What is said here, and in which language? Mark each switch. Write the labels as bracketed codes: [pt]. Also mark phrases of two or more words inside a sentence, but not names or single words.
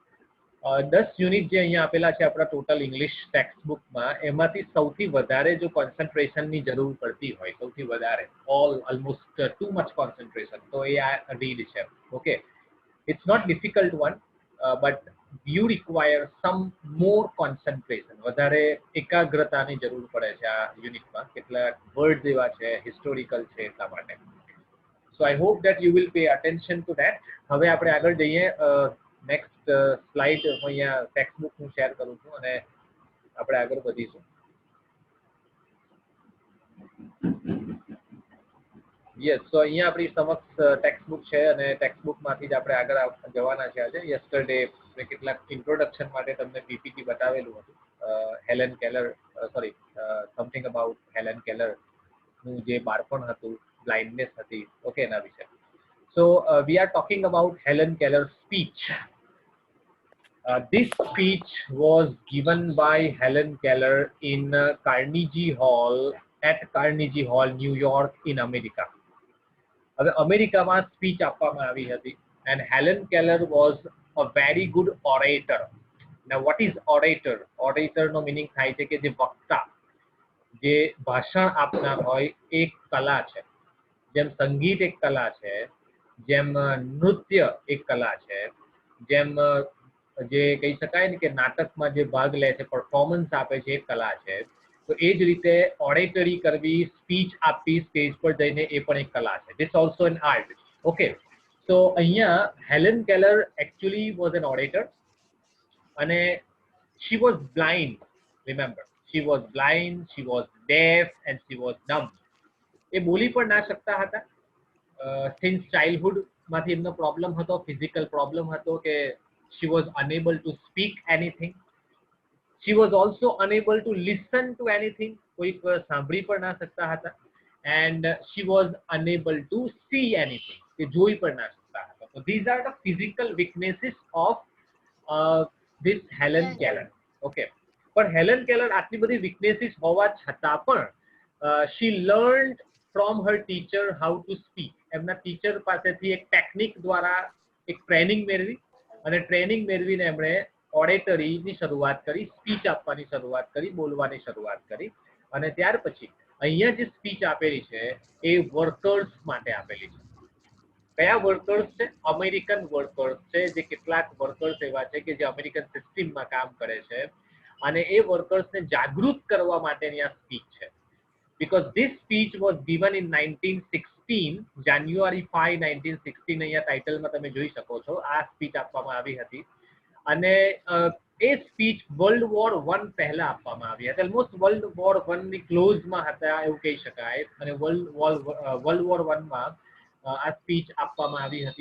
[gu] 10 યુનિટ જે અહીંયા આપેલા છે આપણા ટોટલ [en] English text [gu] બુકમાં, એમાંથી સૌથી વધારે જો કોન્સન્ટ્રેશનની જરૂર પડતી હોય, સૌથી વધારે [en] almost too much concentration, [gu] તો એ આ રીડ છે. [en] okay, it's not difficult one, but you require some more concentration, [gu] વધારે એકાગ્રતાની જરૂર પડે છે આ યુનિટમાં. કેટલાક વર્ડ્સ એવા છે, હિસ્ટોરિકલ છે, એટલા માટે. [en] So I hope that you will pay attention to that. [gu] હવે આપણે આગળ જઈએ. [en] next slide [gu] હું અહીંયા [en] text book [gu] હું શેર કરું છું અને આપણે આગળ વધીશું. યસ, તો અહીંયા આપણી સમક્ષ [en] text book [gu] છે અને ટેક્સ્ટ બુકમાંથી જ આપણે આગળ જવાના છે આજે. યસ્ટરડે મેં કેટલાક ઇન્ટ્રોડક્શન માટે તમને પીપીટી બતાવેલું હતું. હેલેન કેલર, [en] sorry, something about [gu] હેલેન કેલરનું જે બાળપણ હતું, બ્લાઇન્ડનેસ હતી, ઓકે, એના વિશે. [en] So we are talking about Helen Keller's speech. This speech was given by Helen Keller in Carnegie Hall, at Carnegie Hall, New York, in America. [gu] હવે અમેરિકામાં સ્પીચ આપવામાં આવી હતી. [en] And Helen Keller was a very good orator. Now what is orator? Orator [gu] નો meaning થાય છે કે જે વક્તા, જે ભાષણ આપનાર હોય, એક કલા છે. જેમ સંગીત એક કલા છે, જેમ નૃત્ય એક કલા છે, જેમ જે કહી શકાય ને કે નાટકમાં જે ભાગ લે છે, પરફોર્મન્સ આપે છે, એક કલા છે. તો એ જ રીતે ઓરેટરી કરવી, સ્પીચ આપવી સ્ટેજ પર જઈને, એ પણ એક કલા છે. [en] this also an art. okay, [gu] તો અહીંયા [en] હેલેન કેલર actually was an orator અને she was blind. Remember, she was blind, she was deaf and she was dumb. [gu] એ બોલી પણ ના શકતા હતા. સિન્સ ચાઇલ્ડહુડમાંથી એમનો પ્રોબ્લેમ હતો, [en] physical problem [gu] હતો કે [en] she was unable to speak anything. She was also unable to listen to anything. [gu] કોઈક સાંભળી પણ ના શકતા હતા. [en] And she was unable to see anything. [gu] કે જોઈ પણ ના શકતા હતા. [en] So these are the physical weaknesses of this Helen Keller. Okay. [gu] પણ હેલન કેલર આટલી બધી વીકનેસીસ હોવા છતાં પણ [en] she learned from her teacher how to speak. [gu] એમના ટીચર પાસેથી એક ટેકનિક દ્વારા એક ટ્રેનિંગ મેળવી અને ટ્રેનિંગ મેળવીને એમણે ઓરેટરીની શરૂઆત કરી, સ્પીચ આપવાની શરૂઆત કરી, બોલવાની શરૂઆત કરી. અને ત્યાર પછી અહીંયા જે સ્પીચ આપેલી છે એ વર્કર્સ માટે આપેલી છે. કયા વર્કર્સ છે? અમેરિકન વર્કર્સ છે. જે કેટલાક વર્કર્સ એવા છે કે જે અમેરિકન સિસ્ટમમાં કામ કરે છે અને એ વર્કર્સને જાગૃત કરવા માટેની આ સ્પીચ છે. [en] because this speech was given in 1916, January 5, 1916. [gu] અહીંયા ટાઇટલમાં તમે જોઈ શકો છો, આ સ્પીચ આપવામાં આવી હતી. અને એ સ્પીચ વર્લ્ડ વોર 1 પહેલા આપવામાં આવી હતી. ઓલમોસ્ટ વર્લ્ડ વોર 1 ની ક્લોઝમાં હતા એવું કહી શકાય. અને વર્લ્ડ વોર 1માં આ સ્પીચ આપવામાં આવી હતી.